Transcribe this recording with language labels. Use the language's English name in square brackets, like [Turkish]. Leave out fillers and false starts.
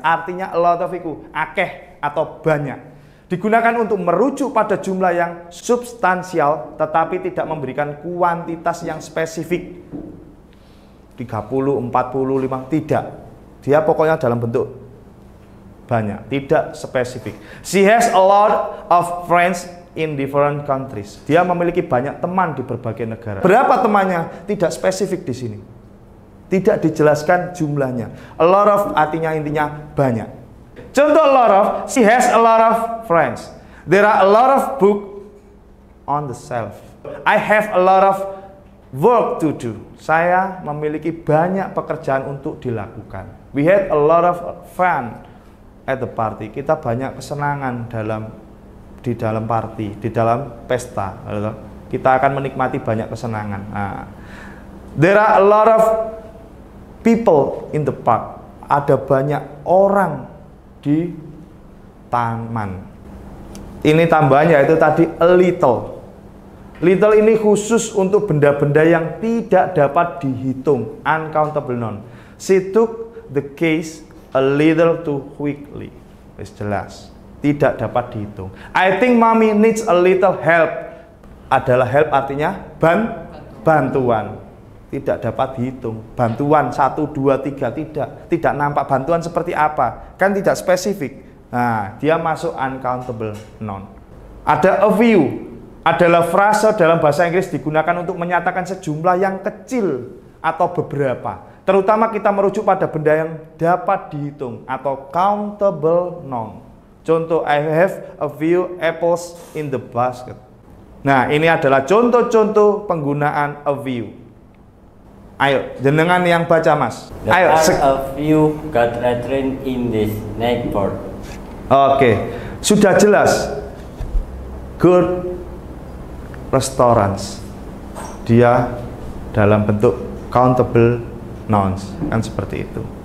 [Indonesian] Artinya a lot of itu akeh atau banyak. Digunakan untuk merujuk pada jumlah yang substansial tetapi tidak memberikan kuantitas yang spesifik. 30, 40, 5, tidak. Dia pokoknya dalam bentuk banyak, tidak spesifik. [English] She has a lot of friends in different countries. [Indonesian] Dia memiliki banyak teman di berbagai negara. Berapa temannya? Tidak spesifik di sini. Tidak dijelaskan jumlahnya. A lot of artinya intinya banyak. [English] Contoh a lot of, she has a lot of friends. There are a lot of books on the shelf. I have a lot of work to do. [Indonesian] Saya memiliki banyak pekerjaan untuk dilakukan. [English] We had a lot of fun at the party. [Indonesian] Kita banyak kesenangan di dalam party, di dalam pesta. Kita akan menikmati banyak kesenangan. Nah, [English] there are a lot of people in the park. [Indonesian] Ada banyak orang di taman. Ini tambahannya yaitu tadi a little. Little ini khusus untuk benda-benda yang tidak dapat dihitung, uncountable noun. [English] She took the case a little too quickly. [Indonesian] Jelas, tidak dapat dihitung. [English] I think mommy needs a little help. [Indonesian] Adalah help artinya bantuan. Tidak dapat dihitung. Bantuan 1, 2, 3 tidak nampak bantuan seperti apa. Kan tidak spesifik. Nah, dia masuk uncountable noun. Ada a few adalah frase dalam bahasa Inggris digunakan untuk menyatakan sejumlah yang kecil atau beberapa. Terutama kita merujuk pada benda yang dapat dihitung atau countable noun. [English] Contoh, I have a few apples in the basket. [Indonesian] Nah, ini adalah contoh-contoh penggunaan a few. Ayo, jenengan yang baca, Mas. [English] There [Indonesian] Ayo. [English] are a few gathering in this neighborhood. [Indonesian] Oke, sudah jelas. [English] Good restaurants. [Indonesian] Dia dalam bentuk countable nouns, kan seperti itu.